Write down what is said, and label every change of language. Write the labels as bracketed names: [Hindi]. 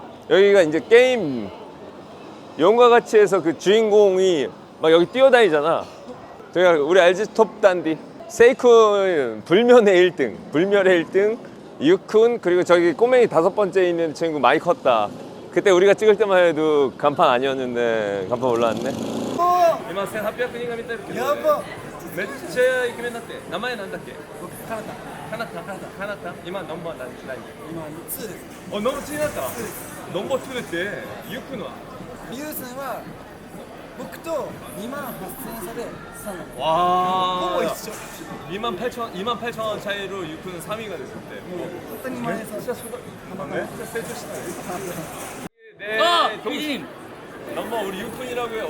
[Korean] 여기가 이제 게임 용과 같이 해서 그 주인공이 막 여기 뛰어다니잖아. 저희가 우리 알지? 톱단디 세이쿤 불면의 1등, 불멸의 1등 유쿤, 그리고 저기 꼬맹이 5번째 있는 친구 많이 컸다. 그때 우리가 찍을 때만 해도 간판 아니었는데 간판 올라왔네. [Japanese] 今1800人が見てるけど、やばめっちゃイケメンだって。名前なんだっけ？カナタ。今ナンバー何？今2です。ナンバー2になった？ナンバー2ってユクのは？ユウさんは僕と28,000円差で3位。わー。ほぼ一緒。 [Korean] 28,000원 차이로 유크는 3위가 됐었대. 진짜 세졌다. 네, 동심. 넘버 우리 유쿤이라고 해요.